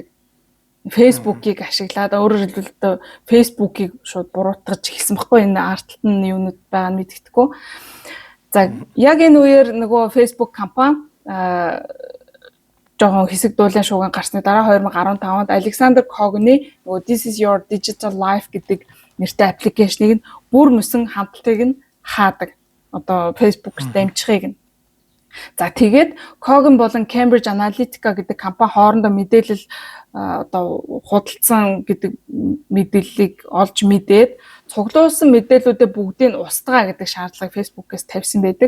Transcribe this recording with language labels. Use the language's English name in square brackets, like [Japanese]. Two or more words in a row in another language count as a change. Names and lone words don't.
[Mongolian] Facebook-ийг ашиглаад өөрөөр хэлбэл Facebook-ийг шууд буруутгаж эхэлсэн баггүй энэ артталт нь юунууд байгаа нь мэддэхгүй. За яг энэ үеэр нөгөө Facebook компани жоохон хэсэг дуулын шууган гарсны дараа 2015 онд Alexander Когны нөгөө This is your digital life гэдэг нэртэй аппликейшнийг нь бүр мөсөн хамтлагийг нь хаадаг. Одоо Facebook-ээр дамжихыг нь. За тэгээд Коган болон Cambridge Analytica гэдэг компани хоорондоо мэдээлэл одоо худалдсан гэдэг мэдээллийг олж мэдээд цуглуулсан мэдээллүүдээ бүгдийг нь устгаа гэдэг шаардлагыг Facebook-ээс тавьсан байдаг.